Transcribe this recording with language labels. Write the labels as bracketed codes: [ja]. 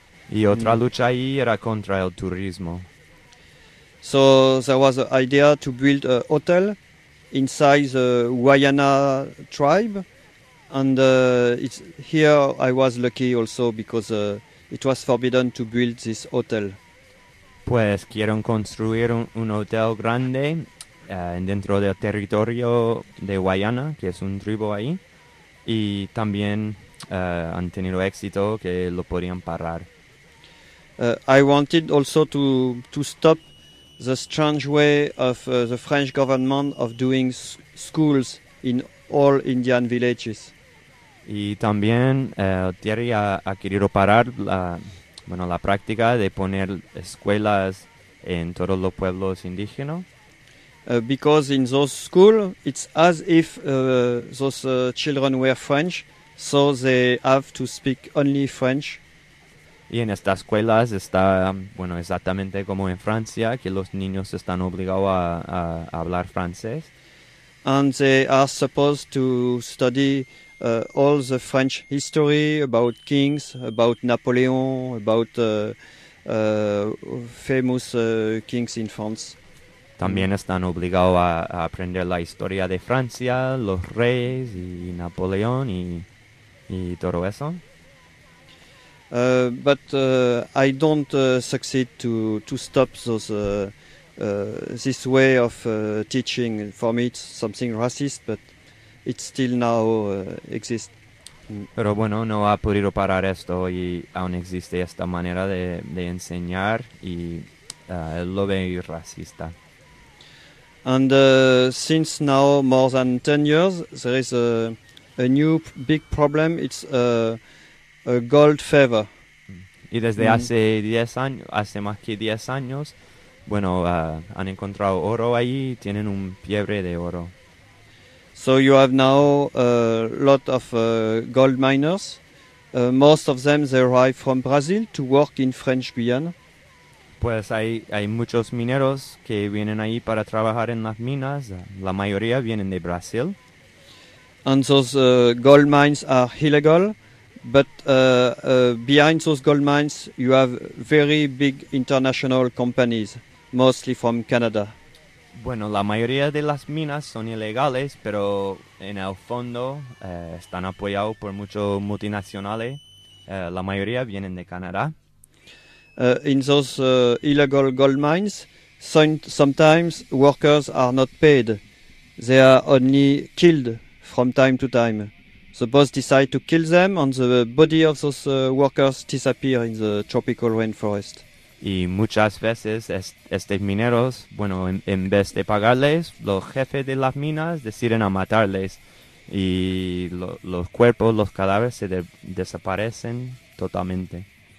[es] Y otra lucha ahí era contra el turismo. [en] So there was an idea to build a hotel inside the Guayana tribe. And it's here I was lucky also because it was forbidden to build this hotel. [es] Pues quieren construir un hotel grande dentro del territorio de Guayana, que es un tribu ahí, y también han tenido éxito que lo podían parar. [en] I wanted also to stop the strange way of the French government of doing schools in all Indian villages. [es] Y también Thierry ha querido parar la práctica de poner escuelas en todos los pueblos indígenas. [en] Because in those schools, it's as if those children were French, so they have to speak only French. [es] Y en estas escuelas está, exactamente como en Francia, que los niños están obligados a hablar francés. [en] And they are supposed to study all the French history about kings, about Napoleon, about famous kings in France. [es] También están obligados a aprender la historia de Francia, los reyes y Napoleón y todo eso. [en] But I don't succeed to stop those this way of teaching. For me, it's something racist, but it still now exists. [es] Pero no ha podido parar esto y aún existe esta manera de enseñar y él lo ve racista. [en] And since now more than 10 years, there is a new big problem. It's a gold fever. [es] Y desde hace 10 años, hace más que 10 años, han encontrado oro ahí, tienen un fiebre de oro. [en] So you have now a lot of gold miners. Most of them, they arrive from Brazil to work in French Guiana. [es] Pues hay muchos mineros que vienen ahí para trabajar en las minas. La mayoría vienen de Brasil. [en] And those gold mines are illegal, but behind those gold mines you have very big international companies, mostly from Canada. [es] La mayoría de las minas son ilegales, pero en el fondo están apoyados por muchos multinacionales. La mayoría vienen de Canadá. [en] In those illegal gold mines, sometimes workers are not paid. They are only killed from time to time. The boss decide to kill them, and the body of those workers disappear in the tropical rainforest. [es] Y muchas veces estos mineros, en vez de pagarles, los jefes de las minas deciden a matarles, y los cuerpos, los cadáveres se desaparecen totalmente.